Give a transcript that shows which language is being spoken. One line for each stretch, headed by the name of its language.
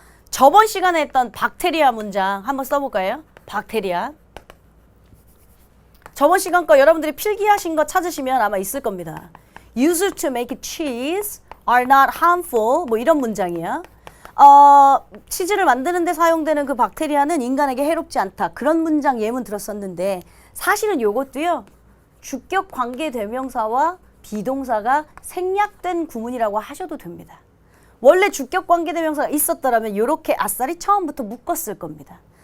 Korean: 저번 시간에 했던 박테리아 문장 한번 써볼까요? 박테리아. 저번 시간 거 여러분들이 필기하신 거 찾으시면 아마 있을 겁니다.
English: Used to make cheese are not harmful.
Korean: 뭐 이런 문장이야. 치즈를 만드는 데 사용되는 그 박테리아는 인간에게 해롭지 않다. 그런 문장 예문 들었었는데 사실은 요것도요. 주격 관계 대명사와 비동사가 생략된 구문이라고 하셔도 됩니다. 원래 주격 관계 대명사가 있었더라면 이렇게 아싸리 처음부터 묶었을 겁니다.